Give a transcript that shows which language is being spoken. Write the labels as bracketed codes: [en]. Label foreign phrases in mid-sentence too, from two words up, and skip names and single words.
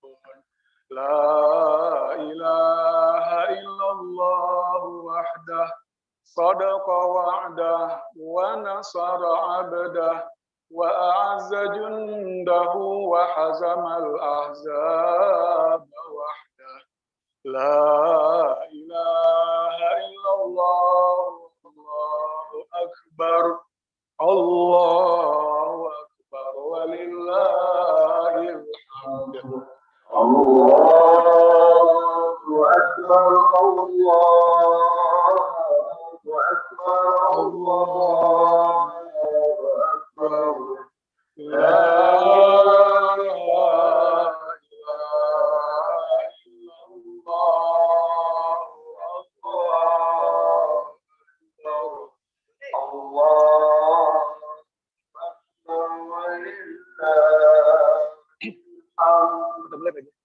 [ar] لا إله إلا الله وحده صدق وعده ونصر عبده وأعز جنده وهزم الأحزاب وحده. لا إله إلا الله، الله أكبر، الله أكبر، ولله الحمد. الله أكبر، الله أكبر، الله أكبر. لا إله إلا الله، الله أكبر، ولله الحمد.